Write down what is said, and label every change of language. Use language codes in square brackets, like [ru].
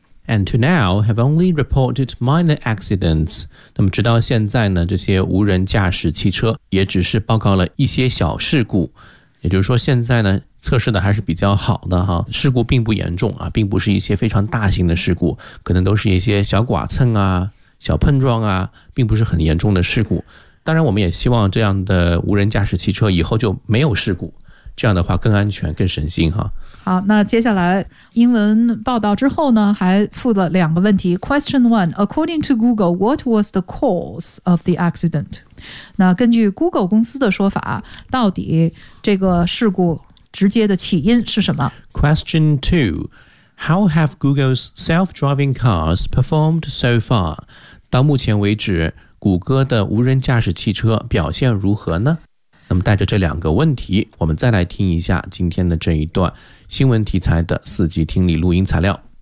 [en] And to now have only reported minor accidents， [zh] 那么直到现在呢，这些无人驾驶汽车也只是报告了一些小事故，也就是说现在呢测试的还是比较好的哈，事故并不严重啊，并不是一些非常大型的事故，可能都是一些小剐蹭啊、小碰撞啊，并不是很严重的事故。当然我们也希望这样的无人驾驶汽车以后就没有事故，这样的话更安全更省心哈。好，那接下来英文报道之后呢还附了两个问题。 [en] Question 1， According to Google， What was the cause of the accident？ [zh] 那根据 Google 公司的说法，到底这个事故直接的起因是什么？ [en] Question 2， How have Google's self-driving cars performed so far？ [zh] 到目前为止谷歌的无人驾驶汽车表现如何呢？那么带着这两个问题，我们再来听一下今天的这一段新闻题材的四级听力录音材料。